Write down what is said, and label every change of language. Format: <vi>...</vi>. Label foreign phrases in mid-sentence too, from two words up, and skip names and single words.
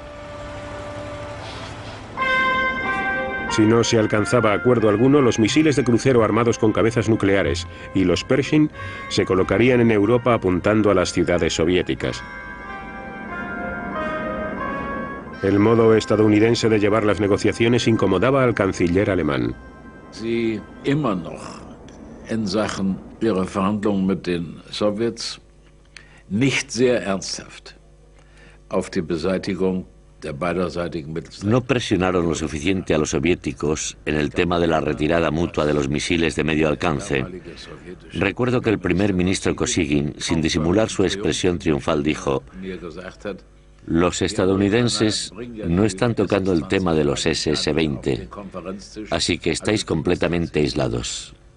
<es>Si no se alcanzaba acuerdo alguno, los misiles de crucero armados con cabezas nucleares y los Pershing se colocarían en Europa apuntando a las ciudades soviéticas. El modo estadounidense de llevar las negociaciones incomodaba al canciller alemán.</es> <de>Sie immer noch in Sachen ihrer Verhandlungen mit den Sowjets nicht sehr ernsthaft auf die Beseitigung der beiderseitigen Mittelstrecke.</de> <es>No presionaron lo suficiente a los soviéticos en el tema de la retirada mutua de los misiles de medio alcance. Recuerdo que el primer ministro Kosygin, sin disimular su expresión triunfal, dijo: los estadounidenses no están tocando el tema de los SS-20, así que estáis completamente aislados.</es>